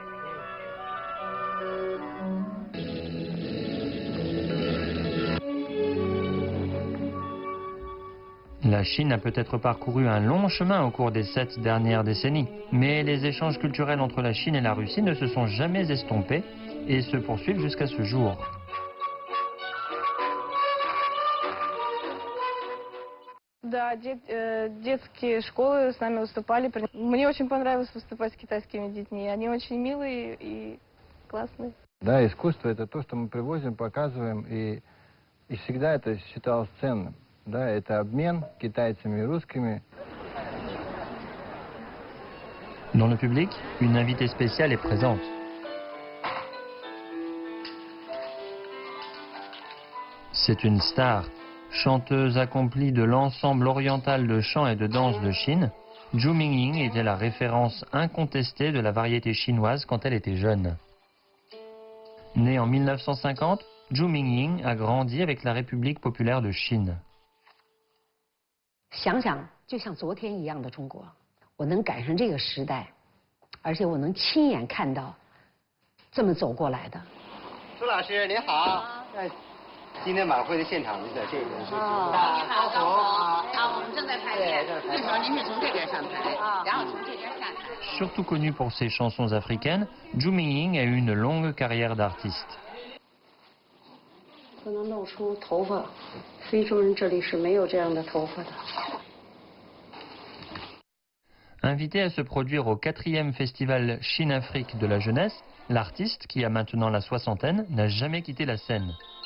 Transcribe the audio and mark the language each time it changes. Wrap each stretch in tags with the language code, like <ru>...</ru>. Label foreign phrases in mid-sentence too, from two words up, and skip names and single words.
<fr>La Chine a peut-être parcouru un long chemin au cours des 7 dernières décennies, mais les échanges culturels entre la Chine et la Russie ne se sont jamais estompés et se poursuivent jusqu'à ce jour.</fr> <ru>Да, детские школы с нами выступали. Мне очень понравилось выступать с китайскими детьми. Они очень милые и классные. Да, искусство — это то, что мы привозим, показываем, и всегда это считалось ценным. Да, это обмен китайцами и русскими.</ru> <fr>Dans le public, une invitée spéciale est présente. C'est une star, chanteuse accomplie de l'ensemble oriental de chant et de danse de Chine. Zhu Mingying était la référence incontestée de la variété chinoise quand elle était jeune. Née en 1950, Zhu Mingying a grandi avec la République populaire de Chine.</fr> <zh>想想就像昨天一样的中国，我能赶上这个时代，而且我能亲眼看到这么走过来的。苏老师您好，今天晚会的现场就在这边。你好，高红。我们正在排练。那时候您是从这边上台，然后从这边下台。</zh> <fr>Surtout connue pour ses chansons africaines, Zhu Mingying a eu une longue carrière d'artiste.</fr> <zh>不能露出头发，非洲人这里是没有这样的头发的。</zh> <fr>Invité à se produire au 4e festival Chine-Afrique de la jeunesse, l'artiste, qui a maintenant la soixantaine, n'a jamais quitté la scène.</fr>